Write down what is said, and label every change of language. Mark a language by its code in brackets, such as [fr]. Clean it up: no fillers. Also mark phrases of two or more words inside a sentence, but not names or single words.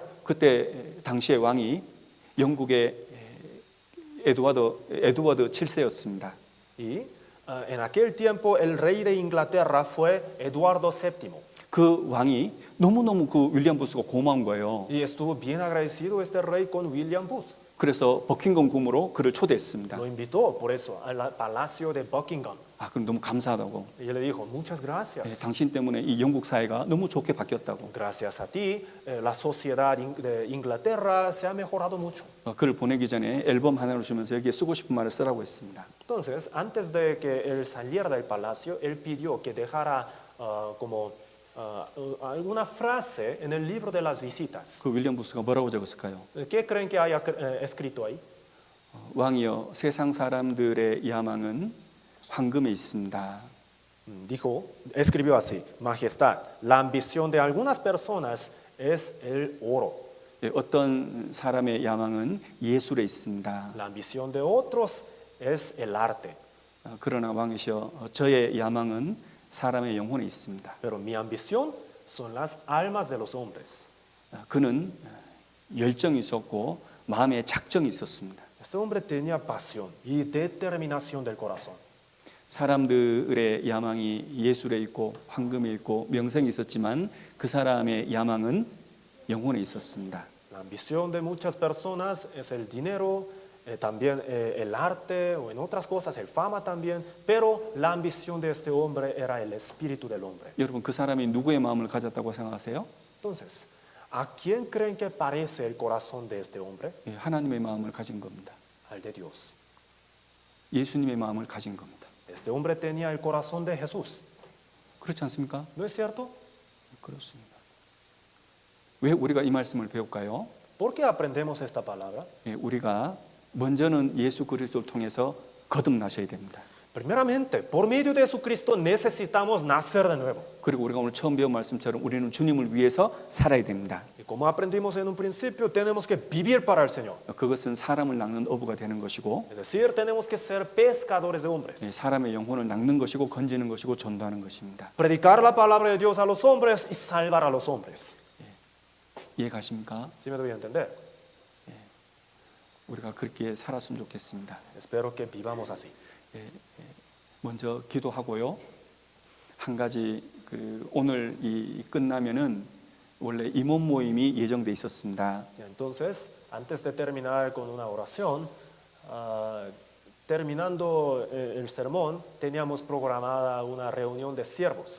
[ko] 그때 당시의 왕이 영국의 에드워드 7세였습니다. [es] Y en aquel tiempo el rey de Inglaterra fue Eduardo VII. [ko] 그 왕이 너무너무 그 윌리엄 부스가 고마운 거예요. [es] Y estuvo bien agradecido este rey con William Booth. [ko] 그래서 버킹엄 궁으로 그를 초대했습니다. [es] Lo invitó por eso al palacio de Buckingham. [ko] 그럼 너무 감사하다고. [es] Y él le dijo, muchas gracias. [ko] 당신 때문에 이 영국 사회가 너무 좋게 바뀌었다고. [es] Gracias a ti, la sociedad de Inglaterra se ha mejorado mucho. [ko] 그를 보내기 전에 앨범 하나를 주면서 여기에 쓰고 싶은 말을 쓰라고 했습니다. [es] Entonces, antes de que él saliera del palacio, él pidió que dejara alguna frase en el libro de las visitas. [ko] 그 윌리엄 부스가 뭐라고 적었을까요? [es] ¿Qué creen que haya escrito ahí? [ko] 왕이여, 세상 사람들의 야망은 황금에 있습니다. [es] Escribió así: Majestad, la ambición de algunas personas es el oro. [ko] 어떤 사람의 야망은 예술에 있습니다. [es] La ambición de otros es el arte. [ko] 그러나 왕이시여, 저의 야망은 사람의 영혼에 있습니다. [es] Pero mi ambición son las almas de los hombres. [ko] 그는 열정이 있었고 마음에 작정이 있었습니다. [es] Este hombre tenía pasión y determinación del corazón. [ko] 사람들의 야망이 예술에 있고 황금에 있고 명성이 있었지만 그 사람의 야망은 영혼에 있었습니다. [es] La ambición de muchas personas es el dinero, también el arte o en otras cosas, el fama también, pero la ambición de este hombre era el espíritu del hombre. [ko] 여러분 그 사람이 누구의 마음을 가졌다고 생각하세요? [es] Entonces, ¿a quién creen que parece el corazón de este hombre? [ko] 하나님의 마음을 가진 겁니다. [es] Al de Dios. [ko] 예수님의 마음을 가진 겁니다. [es] Este hombre tenía el corazón de Jesús. [ko] 그렇지 않습니까? [es] ¿No es cierto? [ko] 그렇습니다. 왜 우리가 이 말씀을 배울까요? [es] ¿Por qué aprendemos esta palabra? [ko] 우리가 먼저는 예수 그리스도를 통해서 거듭나셔야 됩니다. [es] Primeramente, por medio de Jesucristo necesitamos nacer de nuevo. [ko] 그리고 우리가 오늘 처음 배운 말씀처럼 우리는 주님을 위해서 살아야 됩니다. [es] Y como aprendimos en un principio, tenemos que vivir para el Señor. [ko] 그것은 사람을 낚는 어부가 되는 것이고 [es] Es decir, tenemos que ser pescadores de hombres. [ko] 사람의 영혼을 낚는 것이고 건지는 것이고 전도하는 것입니다. [es] Predicar la palabra de Dios a los hombres y salvar a los hombres. [ko] 이해 가십니까? [es] ¿Sí me doy a entender? [ko] 우리가 그렇게 살았으면 좋겠습니다. [es] Espero que vivamos así. [ko] 먼저 기도하고요. 한 가지 오늘 끝나면은 원래 임원 모임이 예정돼 있었습니다. [es] Entonces, antes de terminar con una oración, terminando el sermón, teníamos programada una reunión de siervos.